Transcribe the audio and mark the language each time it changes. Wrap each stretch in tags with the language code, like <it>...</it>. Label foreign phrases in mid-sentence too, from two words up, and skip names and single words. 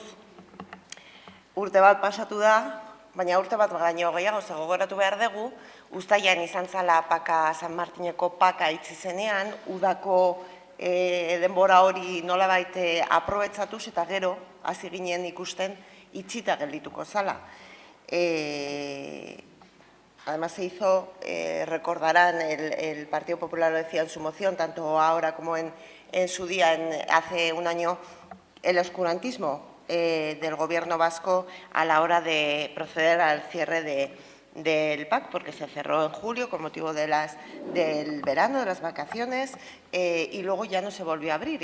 <eu>Urte bat pasatu da, baina urte bat baino gehiago gogoratu behar dugu, uztailean izan zala paka San Martineko paka itzi zenean, udako denbora hori nolabait aprobetxatuz eta gero hasi ginen ikusten itxita geldituko zala.</eu> <es>Además se hizo, recordarán, el Partido Popular lo decía en su moción, tanto ahora como en su día, hace un año, el oscurantismo del Gobierno vasco a la hora de proceder al cierre del PAC, porque se cerró en julio con motivo del verano, de las vacaciones, y luego ya no se volvió a abrir.</es>